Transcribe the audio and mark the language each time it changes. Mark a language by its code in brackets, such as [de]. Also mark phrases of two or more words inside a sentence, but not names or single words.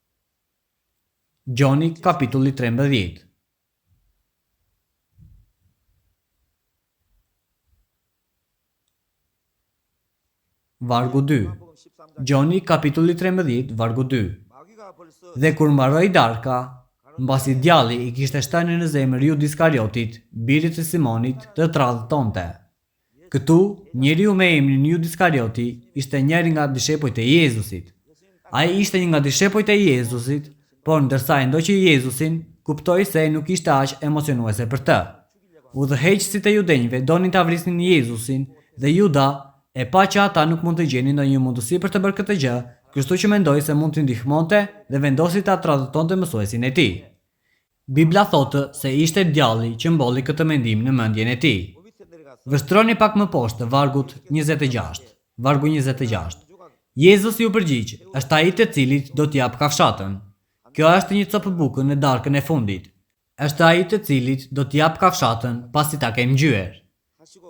[sq] Gjoni kapitulli 13. vargu 2. Gjoni kapitulli 13, vargu 2. [ko] 마귀가 벌써 [sq] Dhe kur mbaroi darka, mbasi djalli i kishte shtënë në zemër Jud Iskariotit, birit të Simonit, të tradhtonte. Këtu, njeriu me emrin Jud Iskarioti ishte njëri nga dishepujt e Jezusit. Ai ishte një nga dishepujt e Jezusit, por ndërsa e ndoqi Jezusin, kuptoi se nuk ishte aq emocionuese për të. Udhëheqësit e judenjve donin ta vrisnin Jezusin dhe Juda e pa që ata nuk mund të gjenin ndonjë mundësi për të bërë këtë gjë, kështu që mendoi se mund t'i ndihmonte dhe vendosi ta tradhtonte mësuesin e tij. Bibla thotë se ishte djalli që mbolli këtë mendim në mendjen e tij. [ko] 밑에 내려가서 [sq] Vështroni pak më poshtë të vargut 26. Vargu 26. Jezus ju përgjigj, është ai të cilit do t'jap kafshatën. Kjo është një copë buku në darkën e fundit. Është ai të cilit do t'jap kafshatën pasi ta ke ngjyer. [ko] 하시고